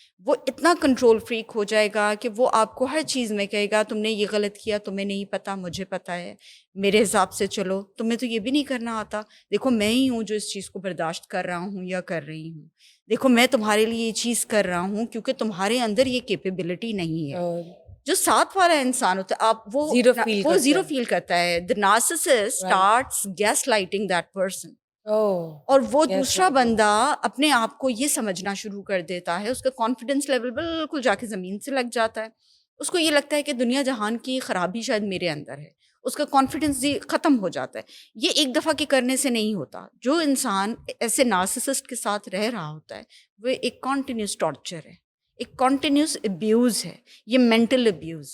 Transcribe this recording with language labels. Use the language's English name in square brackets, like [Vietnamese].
[Urdu] وہ اتنا control freak ہو جائے گا کہ وہ آپ کو ہر چیز میں کہے گا تم نے یہ غلط کیا, تمہیں نہیں پتا, مجھے پتا ہے, میرے حساب سے چلو, تمہیں تو یہ بھی نہیں کرنا آتا, دیکھو میں ہی ہوں جو اس چیز کو برداشت کر رہا ہوں یا کر رہی ہوں, دیکھو میں تمہارے لیے یہ چیز کر رہا ہوں کیونکہ تمہارے اندر یہ کیپیبلٹی نہیں ہے. جو ساتھ والا انسان ہوتا ہے آپ وہ زیرو فیل کرتا ہے. [English] the narcissist starts gaslighting that person. [Urdu] اور وہ دوسرا بندہ اپنے آپ کو یہ سمجھنا شروع کر دیتا ہے, اس کا کانفیڈنس لیول بالکل جا کے زمین سے لگ جاتا ہے. اس کو یہ لگتا ہے کہ دنیا جہان کی خرابی شاید میرے اندر ہے, اس کا کانفیڈنس ختم ہو جاتا ہے. یہ ایک دفعہ کے کرنے سے نہیں ہوتا. جو انسان ایسے نارسسسٹ کے ساتھ رہ رہا ہوتا ہے وہ ایک کنٹینیوس ٹارچر ہے, ایک کنٹینیوس ابیوز ہے, یہ مینٹل ابیوز.